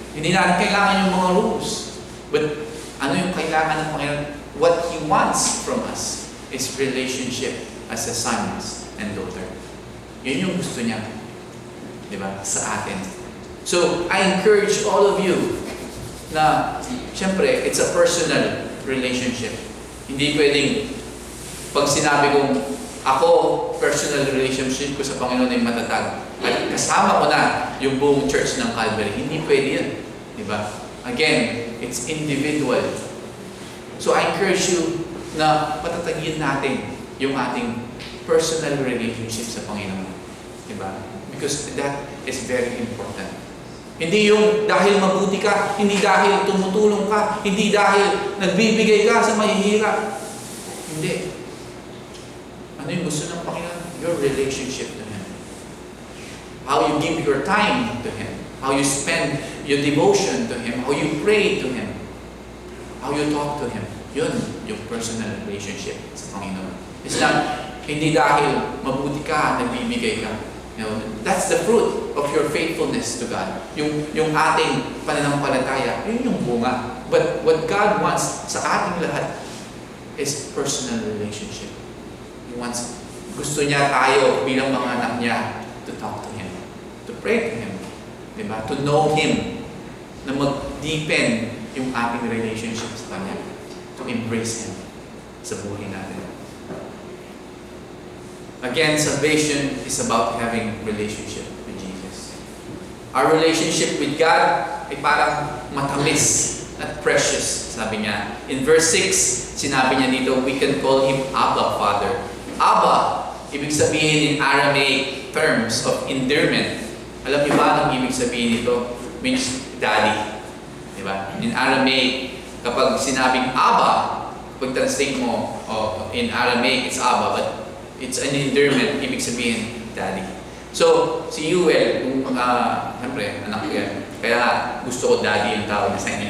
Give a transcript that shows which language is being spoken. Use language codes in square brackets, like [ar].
[tl] Hindi natin kailangan yung mga rules. But ano yung kailangan ng Panginoon? [en] What He wants from us is relationship as a sons and daughter. [tl] Yun yung gusto niya. Diba? Sa atin. [en] So, I encourage all of you na, syempre, it's a personal relationship. [tl] Hindi pwedeng, pag sinabi kong, ako, personal relationship ko sa Panginoon ay matatag. At kasama ko na yung buong church ng Calvary. Hindi pwede yun. Diba? [en] Again, it's individual. So, I encourage you [tl] na patatagin natin yung ating [en] personal relationship [tl] sa Panginoon. Diba? [en] Because that is very important. [tl] Hindi yung dahil mabuti ka, hindi dahil tumutulong ka, hindi dahil nagbibigay ka sa mahihirap. Hindi. Ano yung gusto ng Panginoon? [en] Your relationship to Him. How you give your time to Him. How you spend your devotion to Him. How you pray to Him. How you talk to Him. [tl] Yun yung personal relationship sa Panginoon. [en] It's not, [tl] hindi dahil mabuti ka, nagbibigay ka. [en] That's the fruit of your faithfulness to God. [tl] Yung ating pananampalataya, yun yung bunga. [en] But what God wants [tl] sa ating lahat [en] is personal relationship. He wants, [tl] gusto niya tayo bilang mga anak niya [en] to talk to Him, to pray to Him, diba? To know Him, [tl] na mag-deepen yung ating relationship sa Kanya, [en] to embrace Him [tl] sa buhay natin. [en] Again, salvation is about having relationship with Jesus. Our relationship with God [tl] ay parang matamis at precious, sabi niya. [en] In verse 6, [tl] sinabi niya dito, [en] we can call Him Abba, Father. [tl] Abba, ibig sabihin [en] in Aramaic terms of endearment. [tl] Alam niyo ba ang ibig sabihin nito? [en] Means daddy. Diba? In Aramaic, [tl] kapag sinabing Abba, pag translate mo [en] in Aramaic, it's Abba, but it's an endearment, [tl] ibig sabihin, [en] daddy. [tl] So, si Yuel, siyempre, anak ko yan. Kaya gusto ko daddy yung tawag niya sa inyo.